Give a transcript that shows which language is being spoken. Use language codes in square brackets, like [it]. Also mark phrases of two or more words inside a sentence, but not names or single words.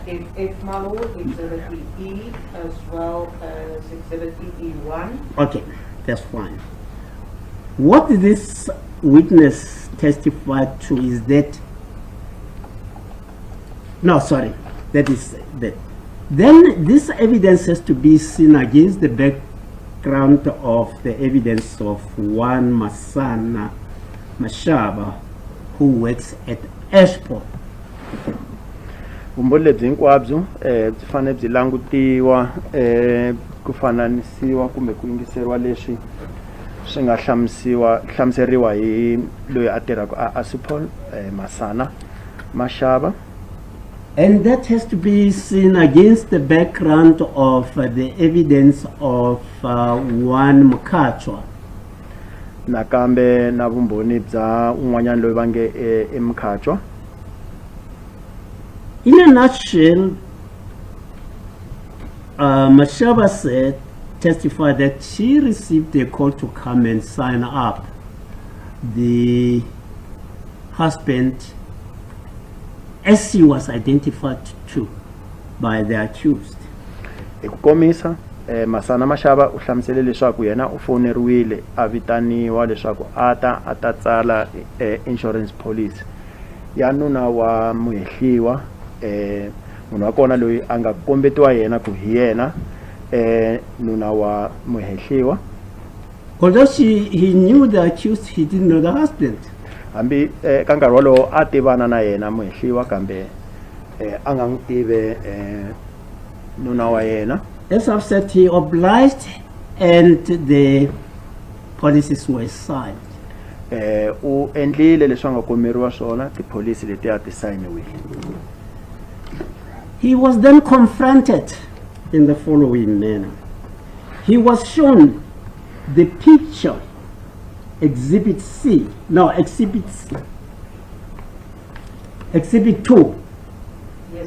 [en] If my lord, exhibit E as well as exhibit E1. Okay, that's fine. What this witness testified to is that, no, sorry, that is that. Then this evidence has to be seen against the background background of the evidence of one Masana Mashaba who works at Ashport. [ts] Vumbhoni lebyi hinkwabyo byi fanele byi langutiwa ku fananisiwa kumbe ku yingiseriwa leswi swi nga hlamuseriwa hi loyi a tirhaka a Ashport Masana Mashaba. [en] And that has to be seen against the background of the evidence of one Mkhatshwa. [ts] Nakambe na vumbhoni bya un'wanyana loyi va nge Mkhatshwa. [en] In a nutshell, Mashaba testified that she received a call to come and sign up the husband as he was identified to by the accused. [ts] Ekukomisa Masana Mashaba u hlamusele leswaku yena u foneriwile a vitaniwa leswaku a ta tsala [en] insurance policy [ts] ya nuna wa muhehliwa munhu wa kona loyi a nga kombetiwa yena ku hi yena nuna wa muhehliwa. [en] Although he knew the accused, he didn't know the husband. [ts] Hambi ka nkarhi wolowo a tivana na yena muhehliwa kambe a nga n'wi tive nuna wa yena. [en] As I've said, he obliged and the policies were signed. [ts] U endlile leswi nga komberiwa swona tipolisi leti a ti sayiniwile. [en] He was then confronted in the following manner. He was shown the picture, Exhibit 2. Yes.